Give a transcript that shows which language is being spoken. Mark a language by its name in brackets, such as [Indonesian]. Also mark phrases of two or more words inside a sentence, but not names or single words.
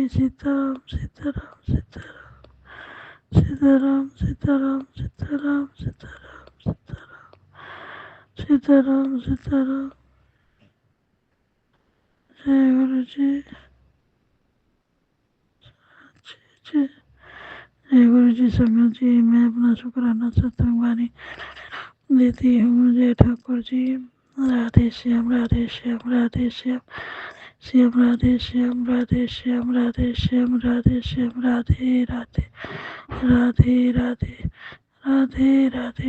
[Hindi] सीताराम सीताराम सीताराम, सीताराम सीताराम सीताराम सीताराम सीताराम, सीताराम सीताराम। जय गुरु जी, जय जय गुरु जी। संगत जी, मैं अपना शुक्राना सत्संग वाणी देती हूँ। जय ठाकुर जी। राधे श्याम, राधे श्याम, राधे श्याम, श्याम राधे श्याम, राधे श्याम, राधे श्याम, राधे श्याम, राधे राधे, राधे राधे, राधे राधे।